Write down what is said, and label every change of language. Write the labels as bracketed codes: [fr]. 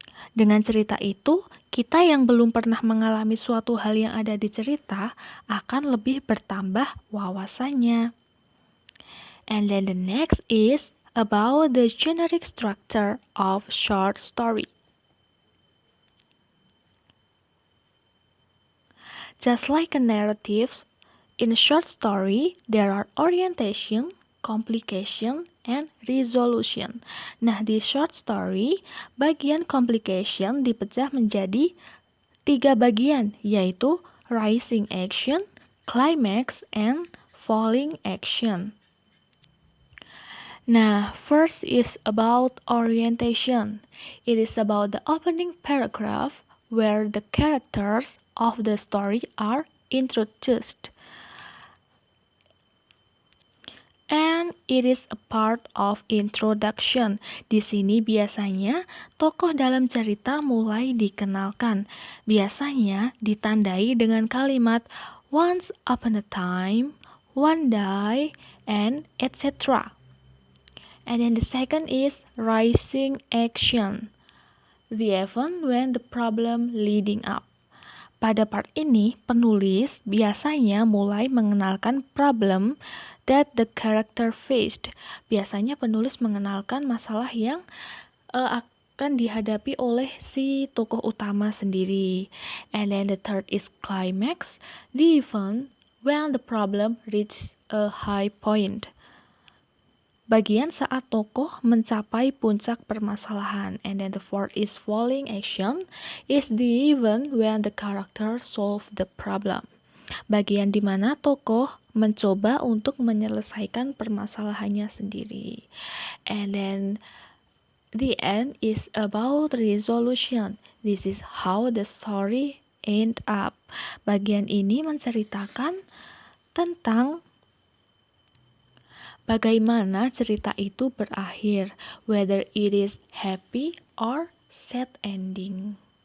[id] Dengan cerita itu, kita yang belum pernah mengalami suatu hal yang ada di cerita akan lebih bertambah wawasannya. [en] And then the next is about the generic structure of short story. Just like a narrative, in a short story, there are orientation, complication, and resolution. [id] Nah, di short story, bagian complication dipecah menjadi 3 bagian, yaitu rising action, climax, and falling action. [en] Nah, first is about orientation. It is about the opening paragraph where the characters of the story are introduced. And it is a part of introduction. [id] Di sini biasanya tokoh dalam cerita mulai dikenalkan. Biasanya ditandai dengan kalimat [en] once upon a time, one day, and etc. And then the second is rising action. The event when the problem leading up. [id] Pada part ini, penulis biasanya mulai mengenalkan [en] problem that the character faced. [id] Biasanya penulis mengenalkan masalah yang akan dihadapi oleh si tokoh utama sendiri. [en] And then the third is climax, the event when the problem reaches a high point. [id] Bagian saat tokoh mencapai puncak permasalahan. [en] And then the fourth is falling action, is the event when the character solve the problem. [id] Bagian di mana tokoh mencoba untuk menyelesaikan permasalahannya sendiri. [en] And then the end is about resolution. This is how the story end up. [id] Bagian ini menceritakan tentang bagaimana cerita itu berakhir, [en] whether it is happy or sad ending.